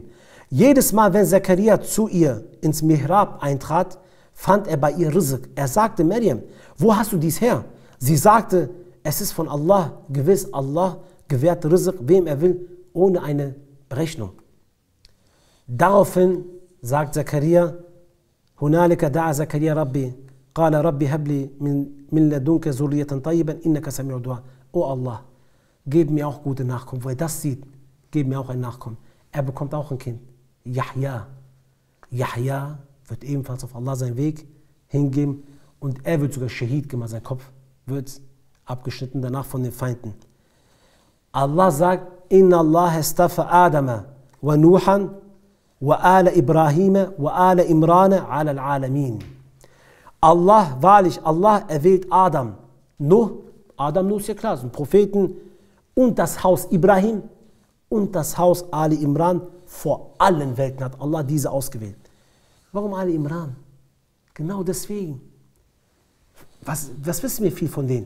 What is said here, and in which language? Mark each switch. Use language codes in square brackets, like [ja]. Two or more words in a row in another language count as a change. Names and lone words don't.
[de] Jedes Mal, wenn Zakaria zu ihr ins Mihrab eintrat, fand er bei ihr Rizq. Er sagte, Maryam, wo hast du dies her? Sie sagte, es ist von Allah, gewiss Allah gewährt Rizq, wem er will, ohne eine Berechnung. Daraufhin sagt Zakaria, [ar] هُنَالِكَ دَعَا زَكَرِيَّا رَبَّهُ قَالَ رَبِّ هَبْ لِي مِن لَّدُنكَ ذُرِّيَّةً طَيِّبَةً إِنَّكَ سَمِيعُ الدُّعَاءِ. [de] O Allah, gib mir auch gute Nachkommen. Wo er das sieht, gib mir auch ein Nachkommen. Er bekommt auch ein Kind. Yahya. Yahya wird ebenfalls auf Allah seinen Weg hingeben und er wird sogar Shahid gemacht. Sein Kopf wird abgeschnitten danach von den Feinden. Allah sagt, [ar] إِنَّ اللَّهَ اصْطَفَىٰ آدَمَ وَنُوحًا وَآلَ إِبْرَاهِيمَ وَآلَ عِمْرَانَ عَلَى الْعَالَمِينَ. [de] Allah, wahrlich, Allah erwählt Adam. Nuh ist ja klar, sind Propheten und das Haus Ibrahim und das Haus Ali Imran. Vor allen Welten hat Allah diese ausgewählt. Warum Ali Imran? Genau deswegen. Was wissen wir viel von denen?